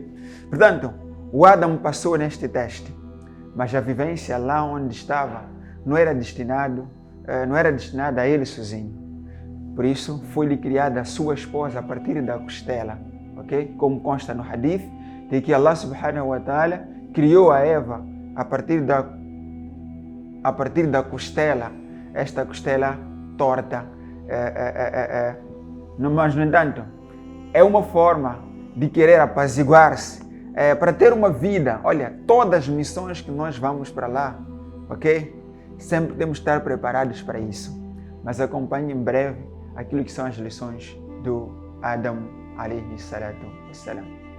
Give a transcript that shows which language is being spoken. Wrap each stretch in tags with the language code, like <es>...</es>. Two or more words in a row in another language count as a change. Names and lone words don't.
<pt>Portanto, o Adão passou neste teste, mas a vivência lá onde estava não era destinada a ele sozinho. Por isso, foi-lhe criada a sua esposa a partir da costela. Ok? Como consta no hadith, de que Allah</pt> <ar>سبحانه وتعالى</ar> <pt>criou a Eva a partir da costela, esta costela torta. Mas, no entanto, é uma forma de querer apaziguar-se, para ter uma vida. Olha, todas as missões que nós vamos para lá, ok? Sempre temos que estar preparados para isso. Mas acompanhe em breve aquilo que são as lições do Adam</pt> <ar>عليه الصلاة والسلام.</ar>